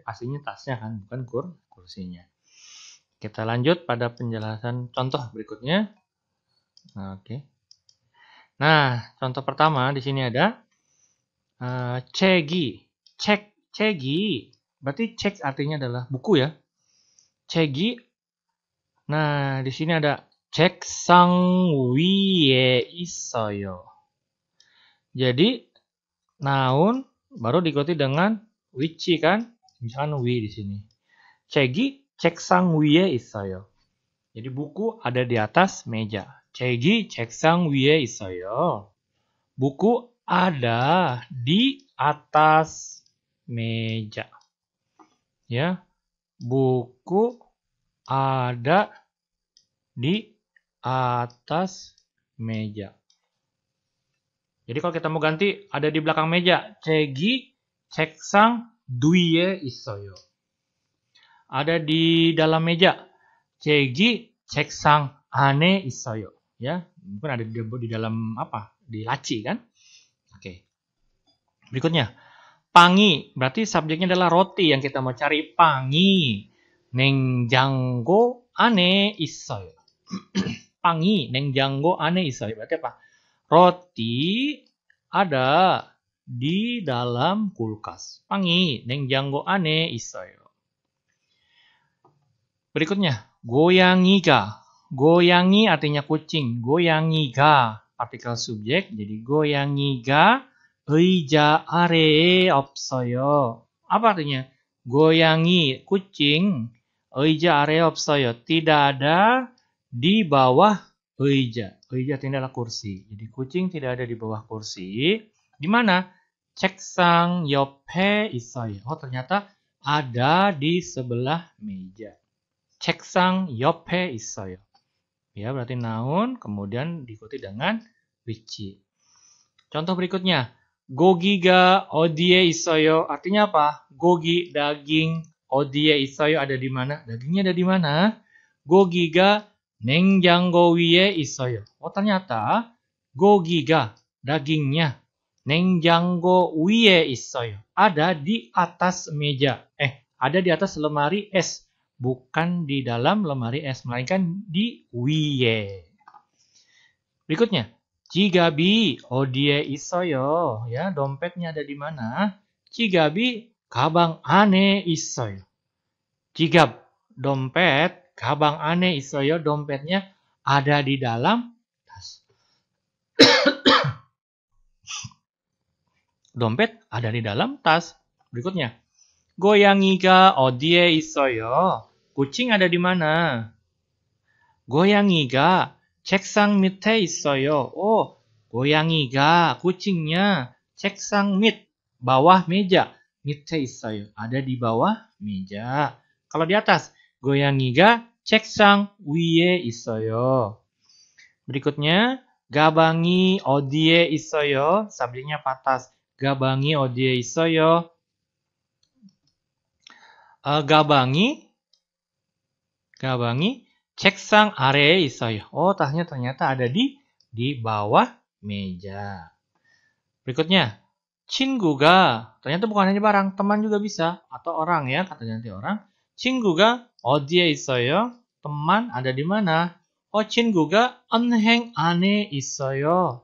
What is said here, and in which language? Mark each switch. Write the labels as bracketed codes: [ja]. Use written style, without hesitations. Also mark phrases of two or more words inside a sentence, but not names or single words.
[id] Aslinya tasnya kan, bukan kursinya. Kita lanjut pada penjelasan contoh berikutnya. Oke. Nah, contoh pertama di sini ada cegi. Cegi. Berarti cek artinya adalah buku ya. Cegi. Nah, di sini ada [ko] 책상 위에 있어요. [id] Jadi noun baru diikuti dengan which kan? Misalkan wi di sini. [ko] 책이 책상 위에 있어요. [id] Jadi buku ada di atas meja. [ko] cegi 책상 위에 있어요. [id] Buku ada di atas meja. Ya. Buku ada di atas meja. Jadi kalau kita mau ganti ada di belakang meja. [ko] cegi 책상 뒤에 있어요. [id] Ada di dalam meja. [ko] cegi 책상 안에 있어요. [id] Ya, mungkin ada di dalam apa? Di laci kan? Oke. Berikutnya, pangi berarti subjeknya adalah roti yang kita mau cari. [ko] Pangi, 냉장고 안에 있어요. pangi, 냉장고 안에 있어요. [id] Berarti apa? Roti ada di dalam kulkas. [ko] pangi, 냉장고 안에 있어요. Berikutnya, 고양이가. [id] 고양이 artinya kucing. 고양이가 partikel subjek. [ko] Jadi 고양이가 의자 아래에 없어요. [id] Apa artinya? [ko] 고양이 kucing 의자 아래에 없어요. [id] Tidak ada di bawah 의자. 의자 artinya adalah kursi. Jadi kucing tidak ada di bawah kursi. Di mana? [ko] 책상 옆에 있어요. [id] Oh, ternyata ada di sebelah meja. [ko] 책상 옆에 있어요. [id] Ya, berarti noun, kemudian diikuti dengan which. Contoh berikutnya, [ko] 고기가 어디에 있어요? [id] Artinya apa? [ko] 고기, daging, 어디에 있어요? [id] Ada di mana? Dagingnya ada di mana? [ko] 고기가 냉장고 위에 있어요. [id] Oh, ternyata [ko] 고기가, dagingnya, 냉장고 위에 있어요. [id] Ada di atas meja. Ada di atas lemari es. Bukan di dalam lemari es, melainkan di wiye. Berikutnya, [ko] 지갑이 어디에 있어요? [id] Ya, dompetnya ada di mana? [ko] 지갑이 가방 안에 있어요. 지갑, dompet, 가방 안에 있어요. [id] Dompetnya ada di dalam tas. dompet ada di dalam tas. Berikutnya, [ko] 고양이가 어디에 있어요? [id] kucing ada di mana? [ko] 고양이가 책상 밑에 있어요. [id] Oh, 고양이가 kucingnya [ko] 책상 밑 [id] bawah meja. [ko] 밑에 있어요. [id] Ada di bawah meja. Kalau di atas, [ko] 고양이가 책상 위에 있어요. Berikutnya, 가방이 어디에 있어요? [id] Subjeknya patas. [ko] 가방이 어디에 있어요? 가방이 책상 아래에 있어요. [id] Oh, tasnya ternyata ada di bawah meja. Berikutnya, 친구가 ternyata bukan hanya barang, teman juga bisa atau orang ya, kata ganti orang. [ko] 친구가 어디에 있어요? [id] Teman ada di mana? [ko] Oh, 친구가 은행 안에 있어요.